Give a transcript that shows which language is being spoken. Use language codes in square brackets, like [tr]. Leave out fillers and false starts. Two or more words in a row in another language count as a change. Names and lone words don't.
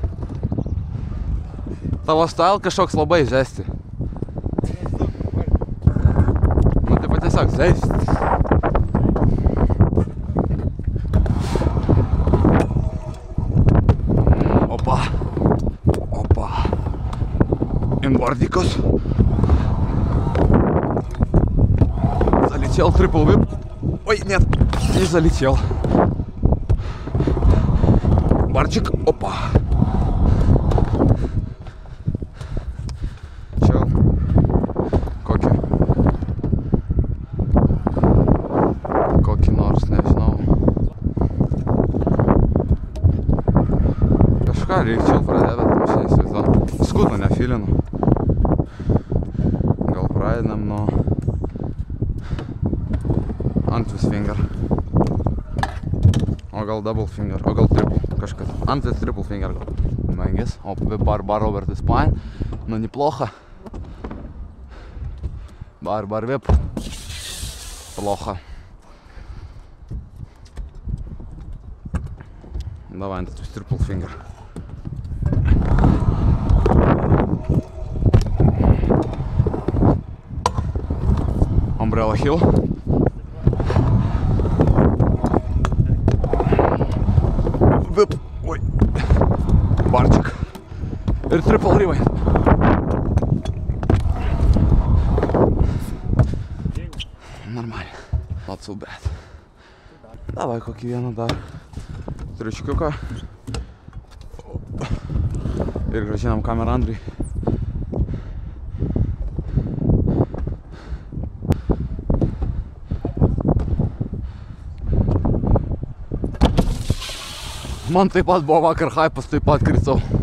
[lt] Tavo style kažkoks labai zesti. Nu, taip pat tiesiog zesti. Opa. Opa. [ru] Инвардикос. Залетел трипл вип. Ой, нет, не залетел. Барчик. Опа. [lt] Kokį nors, nežinau. Kažką reikčiau pradėti, bet aš neįsivaizduoju. Skutą nefilinu. Gal pradedam nuo Antvis finger. O gal [en] double finger, [lt] o gal triple kažkas. Antvis [en] triple finger [lt] gal. [ru] Мангис. Оп, бар [en] over the spine. [ru] Ну, неплохо. Бар вип. Плохо. Давай, Antvis [en] triple finger. Umbrella heel. [ru] Вип. Ой. [en] Барчик. Ir triple rewind. [ru] Нормально. [en] Not so bad. [lt] Давай kokį vieną dar triuškiuką. Ir grąžinam kamerą Andriui. Man taip pat buvo vakar hypas, taip pat kritau.